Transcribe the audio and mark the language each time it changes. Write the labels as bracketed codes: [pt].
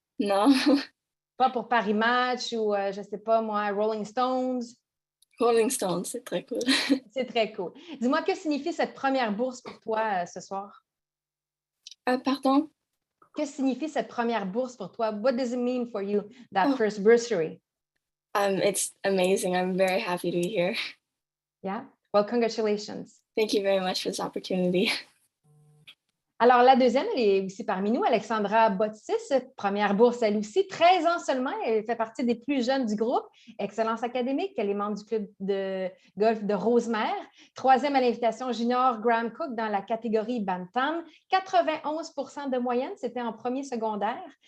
[fr] Non. Pas pour Paris Match ou, je ne sais pas moi, Rolling Stones? Rolling Stones, c'est très cool. C'est très cool. Dis-moi, que signifie cette première bourse pour toi ce soir? Pardon? Que signifie cette première bourse pour toi? [en] What does it mean for you, that first bursary? It's amazing. I'm very happy to be here. Yeah? Well, congratulations. Thank you very much for this opportunity. [fr] Alors, la deuxième, elle est aussi parmi nous, Alexandra Botsis, première bourse, elle aussi, 13 ans seulement, elle fait partie des plus jeunes du groupe, excellence académique, elle est membre du club de golf de Rosemère, 3e à l'invitation junior Graham Cook dans la catégorie Bantam, 91 % de moyenne, c'était en premier secondaire.